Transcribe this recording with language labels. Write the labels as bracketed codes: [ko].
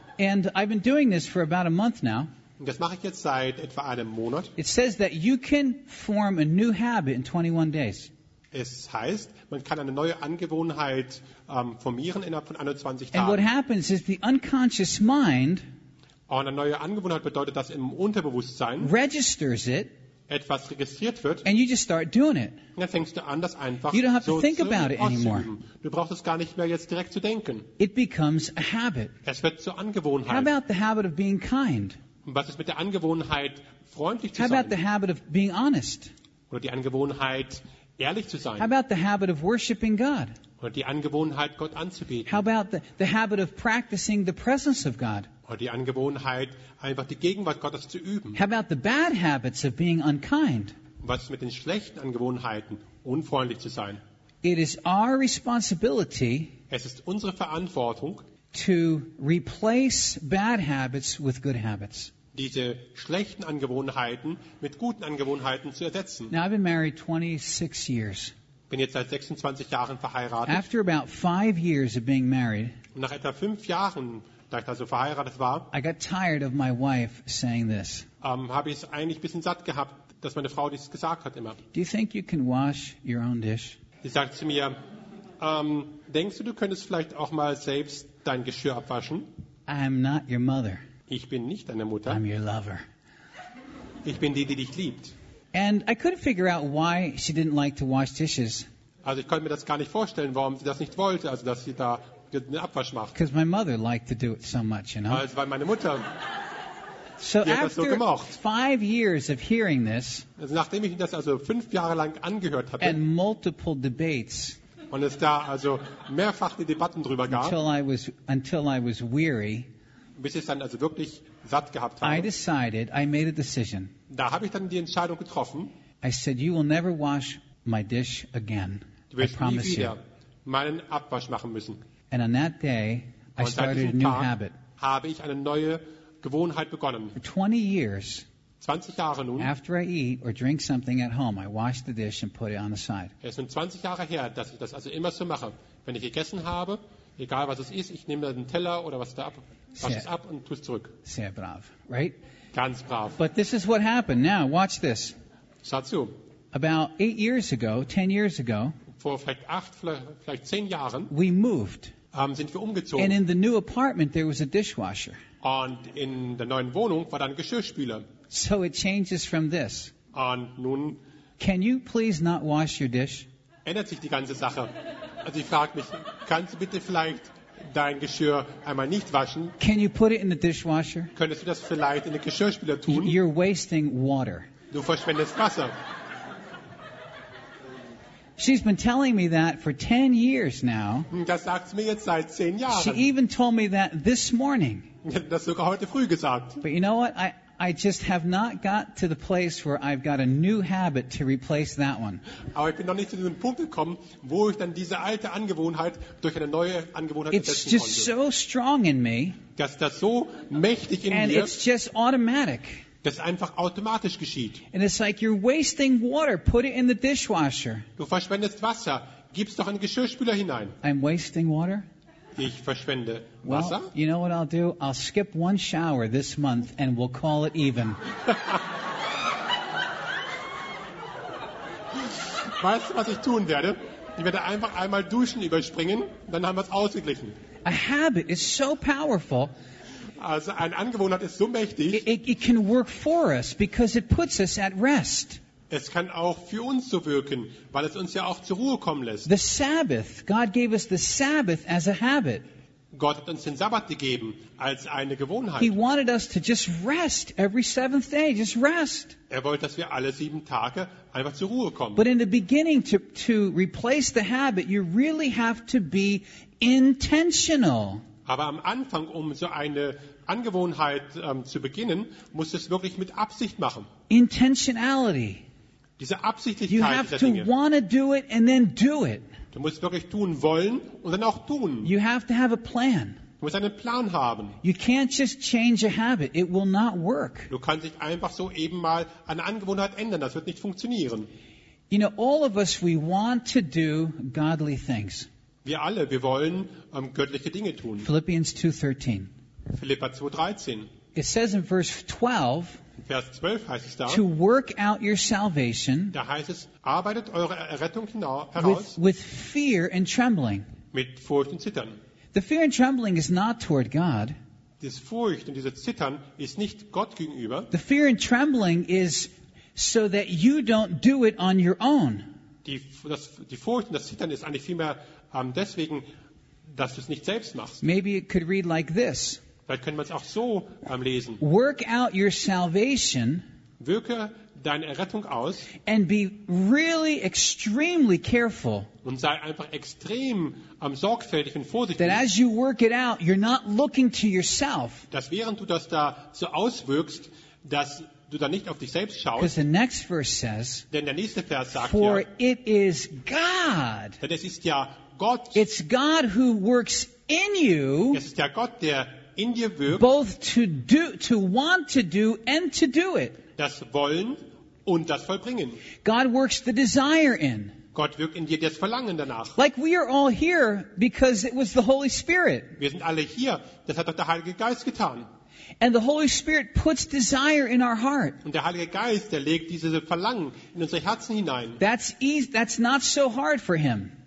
[en] And I've been doing this for about a month now. [de] Das mache ich jetzt seit etwa einem Monat. [en] It says that you can form a new habit in 21 days. [de] Es heißt, man kann eine neue Angewohnheit formieren innerhalb von 21 Tagen. [en] And what happens is the unconscious mind. [de] Und eine neue Angewohnheit bedeutet, dass im Unterbewusstsein [en] registers it. [de] Etwas registriert wird, [en] and you just start doing it. [de] Dann fängst du an, das einfach [en] you don't have so to think about it anymore. [de] Du brauchst es gar nicht mehr jetzt direkt zu denken. [en] It becomes a habit. [de] Es wird zur Angewohnheit. [en] How about the habit of being kind? [de] Was ist mit der Angewohnheit, freundlich zu [en] How [de] sein? [en] About the habit of being honest? [de] Oder die Angewohnheit, ehrlich zu sein? [en] How about the habit of worshiping God? [de] Oder die Angewohnheit, Gott anzubeten? [en] How about the habit of practicing the presence of God? [de] Oder die Angewohnheit, einfach die Gegenwart Gottes zu üben. [en] How about the bad habits of being unkind? [de] Was ist mit den schlechten Angewohnheiten, unfreundlich zu sein? [en] It is our responsibility. [de] Es ist unsere Verantwortung, [en] to replace bad habits with good habits. [de] Diese schlechten Angewohnheiten mit guten Angewohnheiten zu ersetzen. [en] Now I've been married 26 years. [de] Bin jetzt seit 26 Jahren verheiratet. [en] After about 5 years of being married. [de] Und nach etwa 5 Jahren da ich also verheiratet war, [en] I got tired of my wife saying this. [de] Habe ich es eigentlich ein bisschen satt gehabt, dass meine Frau dies gesagt hat immer. [en] Do you think you can wash your own dish? [de] Sie sagt zu mir, denkst du, du könntest vielleicht auch mal selbst dein Geschirr abwaschen? [en] I'm not your mother. [de] Ich bin nicht deine Mutter. [en] I'm your lover. [de] Ich bin die, die dich liebt. [en] And I couldn't figure out why she didn't like to wash dishes. [de] Also ich konnte mir das gar nicht vorstellen, warum sie das nicht wollte, also dass sie da den Abwasch macht. [en] Because my mother liked to do it so much, you know. [de] Also weil meine Mutter. [en] So after 5 years of hearing this, [de] also nachdem ich das also 5 Jahre lang angehört hatte, [en] and multiple debates, [de] und es da also mehrfach die Debatten drüber gab, [en] until I was weary, [de] bis ich dann also wirklich satt gehabt habe, [en] I decided, I made a decision. [de] Da habe ich dann die Entscheidung getroffen. [en] I said, you will never wash my dish again. [de] Du wirst [en] I promise [de] nie wieder [en] you. [de] Meinen Abwasch machen müssen. [en] And on that day, [de] und [en] I started a new [de] Tag [en] habit. [de] Habe ich eine neue Gewohnheit begonnen. [en] For 20 years, [de] 20 Jahre nun, [en] after I eat or drink something at home, I wash the dish and put it on the side. [de] Es sind 20 Jahre her, dass ich das also immer so mache. Wenn ich gegessen habe, egal was es ist, ich nehme den Teller oder was da ab, wasche es ab und tue es zurück. Sehr brav, [en] right? [de] Ganz brav. [en] But this is what happened. Now, watch this. [de] Schau zu. [en] About 8 years ago, 10 years ago, [de] vor vielleicht 10 Jahren, [en] we moved. [de] Sind wir umgezogen. [en] And in the new apartment, there was a dishwasher. [de] Und in der neuen Wohnung war dann ein Geschirrspüler. [en] So it changes from this. [de] Und nun, [en] can you please not wash your dish? [de] Ändert sich die ganze Sache. Also ich frage mich, kannst du bitte vielleicht dein Geschirr einmal nicht waschen? [en] Can you put it in the dishwasher? [de] Könntest du das vielleicht in den Geschirrspüler tun? [en] You're wasting water. [de] Du verschwendest Wasser. [en] She's been telling me that for 10 years now. [de] Das sagt sie mir jetzt seit 10 Jahren. [en] She even told me that this morning. [de] Das sogar heute früh gesagt. [en] But you know what? I just have not got to the place where I've got a new habit to replace that one. [de] Aber ich bin noch nicht zu diesem Punkt gekommen, wo ich dann diese alte Angewohnheit durch eine neue Angewohnheit ersetzen konnte. [en] It's just so strong in me. [de] Dass das so mächtig in mir. [en] And it's just automatic. [de] Das einfach automatisch geschieht. [en] And it's like you're wasting water. Put it in the dishwasher. [de] Du verschwendest Wasser. Gib's doch in den Geschirrspüler hinein. [en] I'm wasting water. [de] Ich verschwende [en] well, [de] Wasser. [en] You know what I'll do? I'll skip one shower this month and we'll call it even. [de] Weißt du, was ich tun werde? Ich werde einfach einmal duschen überspringen, dann haben wir es ausgeglichen. [en] A habit is so powerful. [de] Also ein Angewohnheit ist so mächtig. [en] It can work for us because it puts us at rest. [de] Es kann auch für uns so wirken, weil es uns ja auch zur Ruhe kommen lässt. [en] The Sabbath, God gave us the Sabbath as a habit. [de] Gott hat uns den Sabbat gegeben als eine Gewohnheit. [en] He wanted us to just rest every seventh day, just rest. [de] Er wollte, dass wir alle 7 Tage einfach zur Ruhe kommen. [en] But in the beginning to replace the habit, you really have to be intentional. [de] Aber am Anfang, um so eine Angewohnheit zu beginnen, musst du es wirklich mit Absicht machen. [en] Intentionality. [de] Diese Absichtlichkeit [en] you have [de] dieser [en] to [de] Dinge. [en] Wanna do it and then do it. [de] Du musst wirklich tun wollen und dann auch tun. [en] You have to have a plan. [de] Du musst einen Plan haben. [en] You can't just change a habit. It will not work. [de] Du kannst nicht einfach so eben mal eine Angewohnheit ändern. Das wird nicht funktionieren. [en] You know, all of us, we want to do godly things. [de] Wir alle, wir wollen göttliche Dinge tun. [en] Philippians 2:13. [de] Philipper 2:13. [en] It says in verse 12. [de] Vers 12 heißt es da. [en] To work out your salvation. [de] Da heißt es, arbeitet eure Errettung heraus. [en] With fear and trembling. [de] Mit Furcht und Zittern. [en] The fear and trembling is not toward God. [de] Das Furcht und dieses Zittern ist nicht Gott gegenüber. [en] The fear and trembling is so that you don't do it on your own. [de] Die Furcht und das Zittern ist eigentlich vielmehr deswegen, dass du es nicht selbst machst. [en] Maybe it could read like this. [de] Vielleicht können wir es auch so lesen. [en] Work out your salvation. [de] Wirke deine Errettung aus. [en] And be really extremely careful. [de] Und sei einfach extrem sorgfältig und vorsichtig. [en] That as you work it out, you're not looking to yourself. [de] Dass während du das da so auswirkst, dass du da nicht auf dich selbst schaust. [en] Because the next verse says. [de] Denn der nächste Vers sagt [en] for [de] ja. [en] For it is God. [de] Denn es ist ja Gott. [en] It's God who works in you. [de] Es ist ja Gott, der in dir wirkt, [en] both to want to do and to do it. [de] Das Wollen und das Vollbringen. [en] God works the desire in. [de] Gott wirkt in dir das Verlangen danach. [en] Like we are all here because it was the Holy Spirit. [de] Wir sind alle hier. Das hat doch der Heilige Geist getan. [en] And the Holy Spirit puts desire in our heart. [de] Und der Heilige Geist, der legt dieses Verlangen in unsere Herzen hinein. [en] That's not so hard for him.